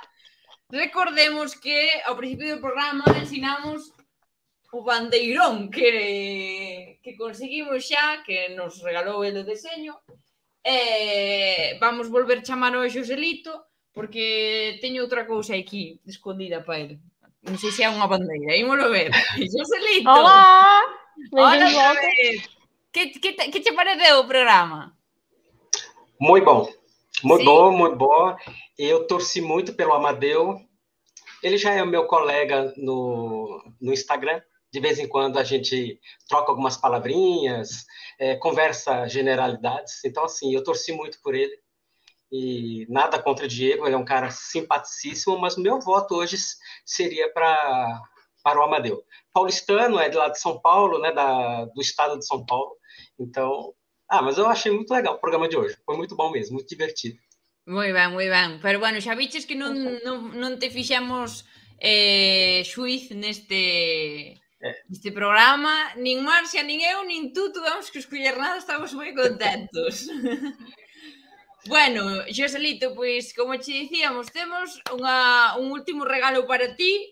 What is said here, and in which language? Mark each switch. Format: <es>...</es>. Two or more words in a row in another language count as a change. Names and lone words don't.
<gl>Recordemos que ao principio do programa ensinamos o bandeirón que conseguimos xa, que nos regalou el o deseño. Vamos volver chamar ao Joselito, porque teño outra cousa aquí escondida para ele. Non sei se é unha bandeira. Ímolo ver. Joselito!</gl> <pt>Olá!</pt> <gl>Hola, que te pareceu o programa?</gl> <pt>Muito bom. Eu torci muito pelo Amadeu. Ele já é o meu colega no Instagram. De vez em quando a gente troca algumas palavrinhas, conversa generalidades. Então, assim, eu torci muito por ele. E nada contra o Diego, ele é um cara simpaticíssimo, mas o meu voto hoje seria para o Amadeu. Paulistano, é de lá de São Paulo, né, do estado de São Paulo. Então, mas eu achei muito legal o programa de hoje. Foi muito bom mesmo, muito divertido.</pt> <gl>Moi ben. Pero bueno, xa viches que non te fixemos xuiz neste programa. Nin Marcia, nin eu, nin tú tuvemos que escoller nada, estamos moi contentos. Bueno, Joselito, pois, como che dicíamos, temos un último regalo para ti.</gl>